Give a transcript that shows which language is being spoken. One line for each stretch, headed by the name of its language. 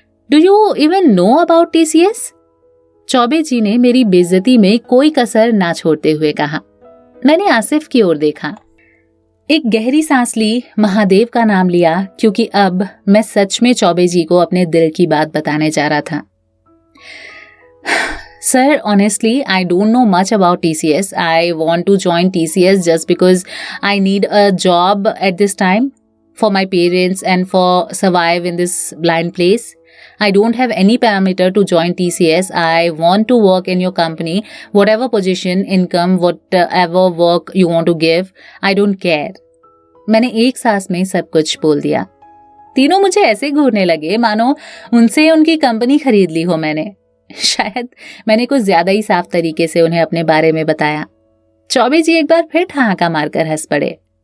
English: Do you even know about TCS?
Hindi: Choubey जी ने मेरी बेइज्जती में कोई कसर ना छोड़ते हुए कहा। मैंने आसिफ की ओर देखा। एक गहरी सांस ली, महादेव का नाम लिया, क्योंकि अब मैं सच में चौबे जी को अपने दिल की बात बताने जा रहा था।
English: Sir, honestly, I don't know much about TCS. I want to join TCS just because I need a job at this time for my parents and for survive in this blind place. I don't have any parameter to join TCS. I want to work in your company, whatever position, income, whatever work you want to give. I don't care.
Hindi: मैंने एक सांस में सब कुछ बोल दिया। तीनों मुझे ऐसे घूरने लगे मानो उनसे उनकी कंपनी खरीद ली हो मैंने। शायद मैंने कुछ ज्यादा ही साफ तरीके से उन्हें अपने बारे में बताया। चौबे जी एक बार फिर ठहाका मारकर हंस पड़े।